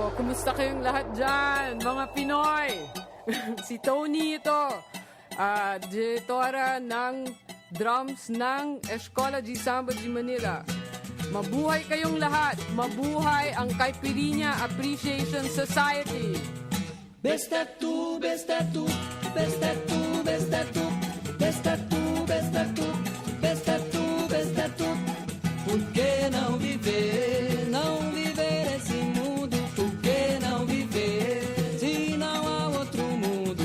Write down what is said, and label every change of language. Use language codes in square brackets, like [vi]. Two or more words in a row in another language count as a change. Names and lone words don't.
[tl] Kumusta kayong lahat dyan, mga Pinoy? Si Tony ito, direktora ng drums ng Escola de Samba de Manila. Mabuhay kayong lahat. Mabuhay ang Caipirinha Appreciation Society. Besta tu, besta tu, besta tu, besta tu, besta tu, besta tu, besta tu, besta tu. [pt] Por que não viver esse mundo? Por que não viver se não há outro mundo?